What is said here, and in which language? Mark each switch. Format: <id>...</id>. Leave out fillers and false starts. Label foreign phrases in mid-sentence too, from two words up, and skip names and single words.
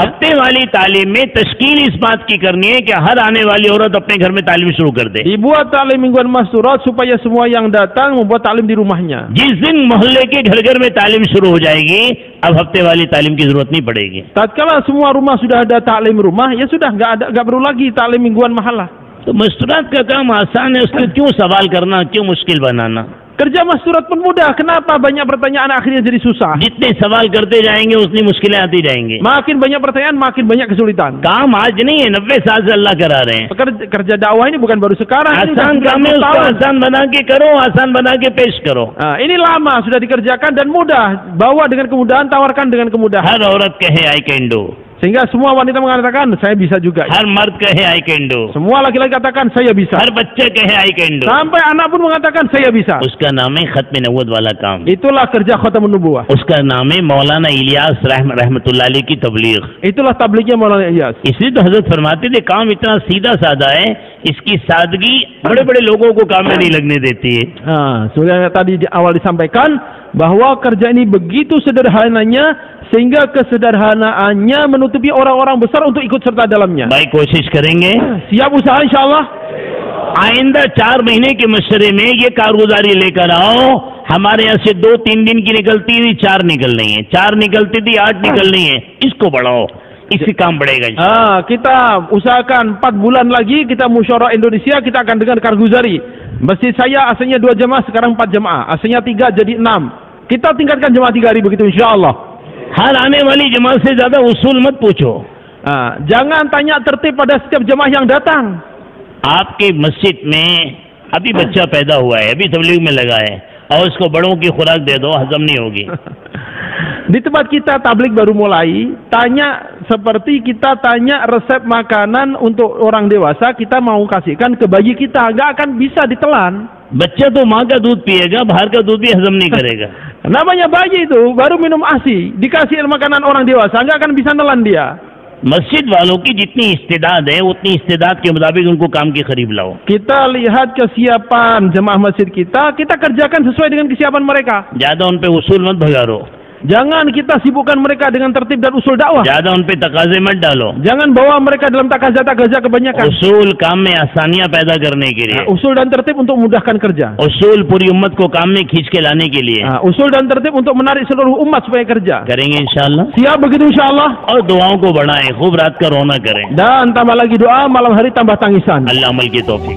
<hi>हफ्ते वाली तालीम में तश्कील इस बात की करनी है कि हर आने वाली औरत अपने घर में तालीम शुरू कर दे।</hi> <id>Dibuat taklim mingguan masturat supaya semua yang datang membuat taklim di rumahnya.</id> <hi>जिस दिन मोहल्ले के घर घर में तालीम शुरू हो जाएगी, अब हफ्ते वाली तालीम की जरूरत नहीं पड़ेगी।</hi> <id>Tatkala semua rumah sudah ada taklim rumah, ya sudah nggak perlu lagi taklim mingguan mahalah.</id> <hi>तो मस्तूरात का काम आसान है, उसको क्यों सवाल करना, क्यों मुश्किल बनाना?</hi> <id>Kerja masturat pun mudah. Kenapa banyak pertanyaan akhirnya jadi susah?</id> <hi>जितने सवाल करते जाएंगे उतनी मुश्किलें आती जाएंगी।</hi> <id>Makin banyak pertanyaan, makin banyak kesulitan.</id> <hi>काम आज नहीं है, 90 साल से अल्लाह करा रहे हैं।</hi> <id>Kerja dakwah ini bukan baru sekarang. Ini</id> <hi>आसान</hi> <id>sudah</id> <hi>काम है, 30 उसको</hi> <id>tahun.</id> <hi>आसान बना के करो, आसान बना के पेश करो।</hi> <id>Ini lama sudah dikerjakan dan mudah. Bawa dengan kemudahan, tawarkan dengan kemudahan.</id> <hi>हर औरत कहे</hi> <en>I can do,</en> <id>Sehingga semua wanita mengatakan saya bisa juga.</id> <hi>हर मर्द कहे</hi> <en>I can do,</en> <id>Semua laki-laki katakan saya bisa.</id> <hi>हर बच्चे कहे</hi> <en>I can do.</en> <id>Sampai anak pun mengatakan saya bisa.</id> <hi>उसका नाम है खत्म नबूवत वाला काम।</hi> <id>Itulah kerja</id> <ar>خاتم النبوة.</ar> <hi>उसका नाम है मौलाना इलियास</hi> <ar>رحمة الله عليه</ar> <hi>की तबलीग।</hi> <id>Itulah tablignya Maulana Ilyas.</id> <hi>इसलिए तो हजरत फरमाते थे काम इतना सीधा साधा है, इसकी सादगी बड़े बड़े लोगों को काम में नहीं लगने देती है।</hi> <id>Sebenarnya tadi di awal disampaikan bahwa kerja ini begitu sederhananya sehingga kesederhanaannya menutupi orang-orang besar untuk ikut serta dalamnya.</id> <hi>भाई कोशिश करेंगे,</hi> <id>Siap usaha insyaallah.</id> <hi>आइंदा 4 महीने के मशवरे में ये कारगुजारी लेकर आओ। हमारे यहाँ से 2-3 दिन की निकलती थी, 4 निकल रही है, 4 निकलती थी, 8 निकल रही है। इसको बढ़ाओ, इससे काम बढ़ेगा।</hi> <id>Kita usahakan 4 bulan lagi kita musyawarah Indonesia, kita akan dengar karguzari. Masjid saya asalnya 2 jemaah, sekarang 4 jemaah. Asalnya 3 jadi 6. Kita tingkatkan jemaah 3 hari begitu insyaallah.</id> <hi>हर आने वाली जमात से ज्यादा उसूल मत पूछो।</hi> <id>Jangan tanya tertib pada setiap jemaah yang datang.</id> <hi>आपके मस्जिद में अभी बच्चा पैदा हुआ है, अभी तबलीग में लगा है, और उसको बड़ों की खुराक दे दो, हजम नहीं होगी।</hi> <id>Di tempat kita tablik baru mulai, tanya seperti kita tanya resep makanan untuk orang dewasa, kita mau kasihkan ke bayi kita, nggak akan bisa ditelan.</id> <hi>बच्चा तो माँ का दूध पिएगा, बाहर का दूध भी हजम नहीं करेगा।</hi> <id>Namanya bayi itu baru minum ASI, dikasih makanan orang dewasa, nggak akan bisa nelan dia.</id> <hi>मस्जिद वालों की जितनी इस्तेदाद है, उतनी इस्तेदाद के मुताबिक उनको काम के करीब लाओ।</hi> <id>Kita lihat kesiapan jemaah masjid kita kerjakan sesuai dengan kesiapan mereka.</id> <hi>ज्यादा उन पे उसूल मत भगारो,</hi> <id>Jangan kita sibukkan mereka dengan tertib dan usul dakwah.</id> <hi>ज्यादा उन पे तकाजे मत डालो।</hi> <id>Jangan bawa mereka dalam takaza-takaza kebanyakan.</id> <hi>उसूल काम में आसानियां पैदा करने के लिए,</hi> <id>Usul dan tertib untuk memudahkan kerja.</id> <hi>उसूल पूरी उम्मत को काम में खींच के लाने के लिए</hi> <id>Usul dan tertib untuk menarik seluruh umat supaya kerja.</id> <hi>करेंगे इंशाअल्लाह।</hi> <id>Siap begitu insyaallah.</id> <hi>और दुआओं को बढ़ाएं, खूब रात का रोना करें।</hi> <id>Dan tambah lagi doa, malam hari tambah tangisan.</id> <hi>अल्लाह अमल की तौफीक।</hi>